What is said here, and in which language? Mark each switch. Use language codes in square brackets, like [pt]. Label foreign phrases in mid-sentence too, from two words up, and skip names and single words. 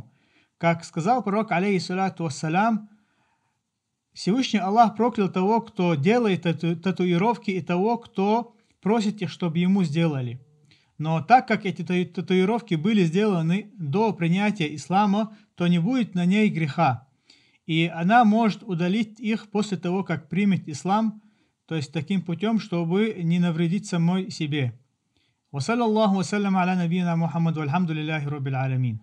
[ru] Как сказал пророк, [ar] عليه الصلاة والسلام, [ru] Всевышний Аллах проклял того, кто делает татуировки, и того, кто просит их, чтобы ему сделали. Но так как эти татуировки были сделаны до принятия ислама, то не будет на ней греха. И она может удалить их после того, как примет ислам, то есть таким путем, чтобы не навредить самой себе. [ar] وصلى الله وسلم على نبينا محمد، والحمد لله رب العالمين.